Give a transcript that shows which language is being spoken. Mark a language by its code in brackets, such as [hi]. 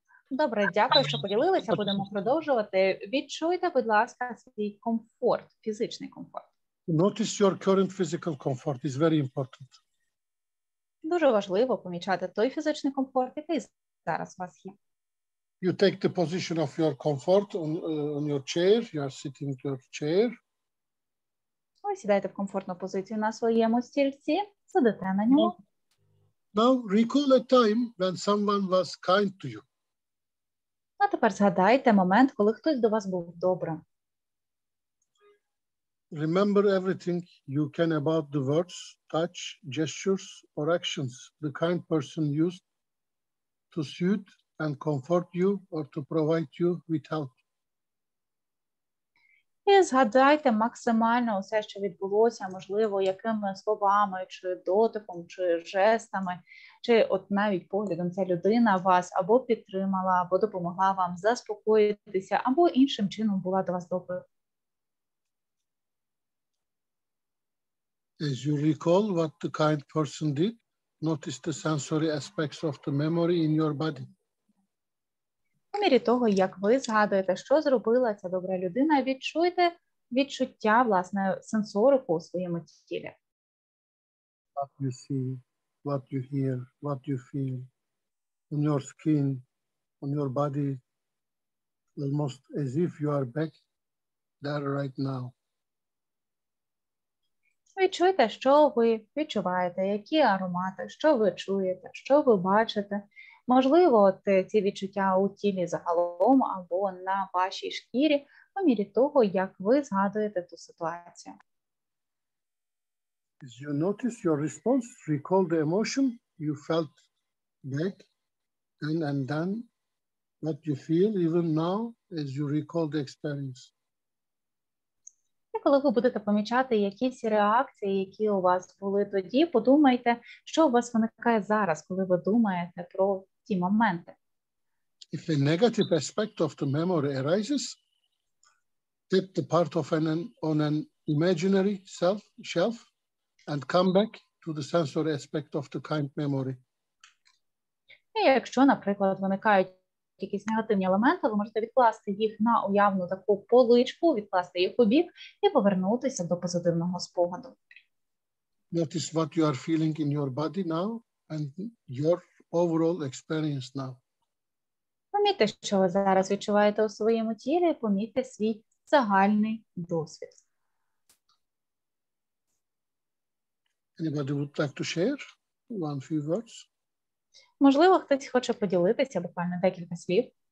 [uk] Добре, дякую, що поділилися. Будемо продовжувати. Відчуйте, будь ласка, свій комфорт, фізичний комфорт. [en] Notice your current physical comfort is very important. [uk] Дуже важливо помічати той фізичний комфорт, який зараз у вас є. [en] You take the position of your comfort on your chair. You are sitting in your chair. [uk] Ви сідаєте в комфортну позицію на своєму стільці, сидите на ньому. [en] Now recall a time when someone was kind to you. [uk] А тепер згадайте момент, коли хтось до вас був добрим. [en] Remember everything you can about the words, touch, gestures, or actions the kind person used to soothe and comfort you or to provide you with help. [uk] І згадайте максимально усе, що відбулося, можливо, якими словами, чи дотиком, чи жестами, чи от навіть поглядом ця людина вас або підтримала, або допомогла вам заспокоїтися, або іншим чином була до вас доброю. [en] As you recall what the kind person did, notice the sensory aspects of the memory in your body. [uk] У мірі того, як ви згадуєте, що зробила ця добра людина, відчуйте відчуття, власне, сенсорику у своєму тілі. [en] What you see, what you hear, what you feel on your skin, on your body, almost as if you are back there right now. [uk] Відчуйте, що ви відчуваєте, які аромати, що ви чуєте, що ви бачите. Можливо, от ці відчуття у тілі загалом або на вашій шкірі, по мірі того, як ви згадуєте ту ситуацію. [en] As you notice your response, recall the emotion you felt back and then what you feel even now as you recall the experience. [uk] І коли ви будете помічати якісь реакції, які у вас були тоді, подумайте, що у вас виникає зараз, коли ви думаєте про ті моменти. [en] If a negative aspect of the memory arises, tap the part of on an imaginary shelf and come back to the sensory aspect of the kind memory. [uk] І якщо, наприклад, виникають якісь негативні елементи, ви можете відкласти їх на уявну таку поличку, відкласти їх у бік і повернутися до позитивного спогаду. [en] Notice what you are feeling in your body now and your overall experience now. [uk] Помітьте, що ви зараз відчуваєте у своєму тілі, помітьте свій загальний досвід. [en] Anybody would like to share one few words? [uk] Можливо, хтось хоче поділитися, буквально декілька слів.